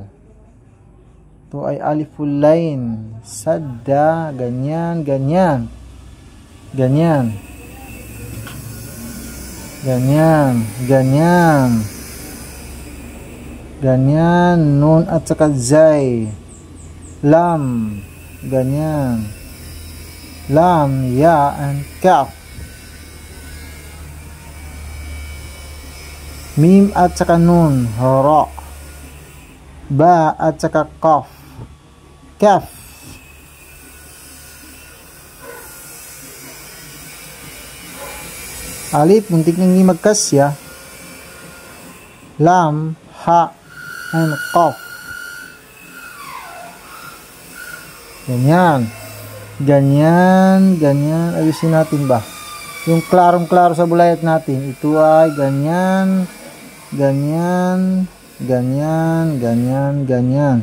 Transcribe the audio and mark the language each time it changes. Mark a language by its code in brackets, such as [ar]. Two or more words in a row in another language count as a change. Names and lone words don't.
[tl] Ito ay aliful lain, sadda, ganyan, ganyan. Ganyan. Ganyan, ganyan. Ganyan, nun at saka zay. Lam, ganyan. Lam, ya, and kaf. Mim at saka nun, ra. Ba at saka kaf. Kaf. Alif, muntik nang hindi magkasya. Lam, ha, and qaf. Ganyan. Ganyan, ganyan. Ayusin natin ba? Yung klarong-klaro sa bulayat natin. Ito ay ganyan, ganyan, ganyan, ganyan, ganyan.